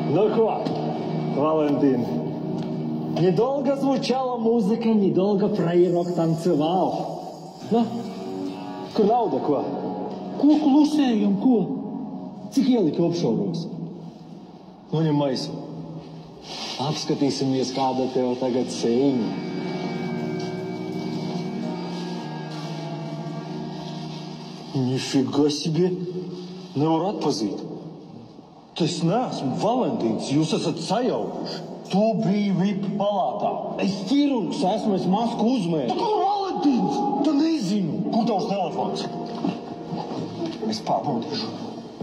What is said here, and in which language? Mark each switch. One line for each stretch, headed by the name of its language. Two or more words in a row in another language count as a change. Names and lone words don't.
Russian: что, Валентин? Недолго звучала музыка, недолго фраерок танцевал.
Latvian: Nu, kur nauda, ko? Ko klusējam, ko? Cik ielika apšauros? Noņem maisu. Apskatīsimies, kāda tev tagad sēņa.
Russian: Нифига себе!
Latvian: Nevar atpazīt. Tas neesmu Valentīns, jūs esat sajaukuši. Tu biji VIP palātā. Es ķirurgs esmu, es masku uzmēru. Tu kur Valentīns? Tu nezinu. Kur tavs telefons? Es pārbaudīšu.